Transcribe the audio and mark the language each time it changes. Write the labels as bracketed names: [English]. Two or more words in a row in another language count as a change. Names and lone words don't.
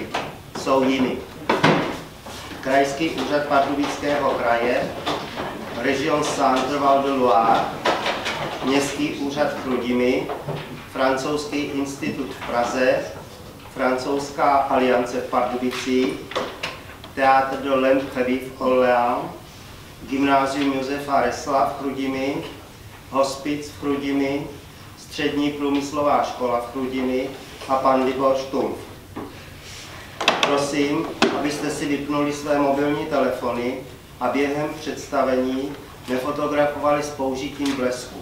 [Czech] Jsou jimi: Krajský úřad Pardubického kraje, Region Centre-Val de Loire, Městský úřad Chrudimi, Francouzský institut v Praze, Francouzská aliance v Pardubicích, Théâtre de l'Imprévu v Orléans, Gymnázium Josefa Resla v Chrudimi, Hospic v Chrudimi, Střední průmyslová škola v Chrudimi a pan Libor Štumf. Prosím, abyste si vypnuli své mobilní telefony a během představení nefotografovali s použitím blesku.